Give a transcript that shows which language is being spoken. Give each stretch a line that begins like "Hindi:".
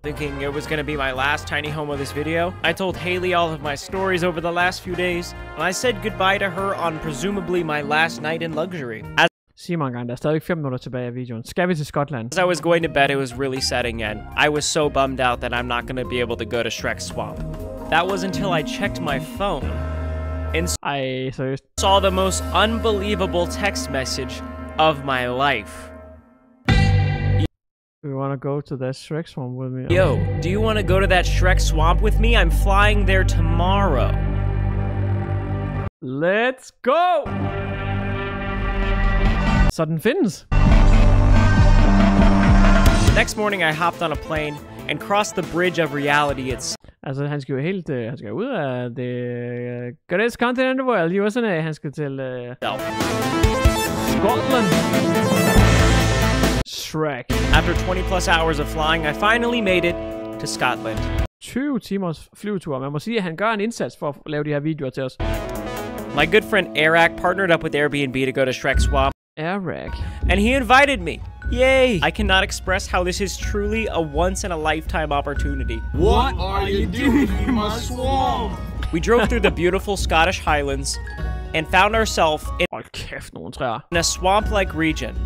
English: thinking it was gonna be my last tiny home of this video. I told Haley all of my stories over the last few days, and I said goodbye to her on presumably my last night in luxury.
Danish: Sig mig engang, der er stadig 5 minutter tilbage af videoen. Skal vi til Skotland?
English: As I was going to bed, it was really setting in. I was so bummed out that I'm not gonna be able to go to Shrek Swamp. That was until I checked my phone and
Danish: Ej, seriøst.
English: saw the most unbelievable text message of my life. You wanna go to that Shrek Swamp with me? Yo, do you want to go to that Shrek Swamp with me? I'm flying there tomorrow. Let's go!
Danish: Så den findes.
English: Next morning, I hopped on a plane and crossed the bridge of reality.
Danish: Altså, han skal jo helt... han skal ud af det...
English: Greatest continent of the world, USA.
Danish: Han skal til...
English: Scotland. Shrek. After 20 plus hours of flying, I finally made it to Scotland.
Danish: 20 timers flyvetur. Man må sige, at han gør en indsats for at lave de her videoer til os.
English: My good friend Eric partnered up with Airbnb to go to Shrek Swamp. Eric. And he invited me. Yay! I cannot express how this is truly a once-in-a-lifetime opportunity. What are you doing in my swamp? We drove through the beautiful Scottish Highlands and found ourselves in a swamp-like region.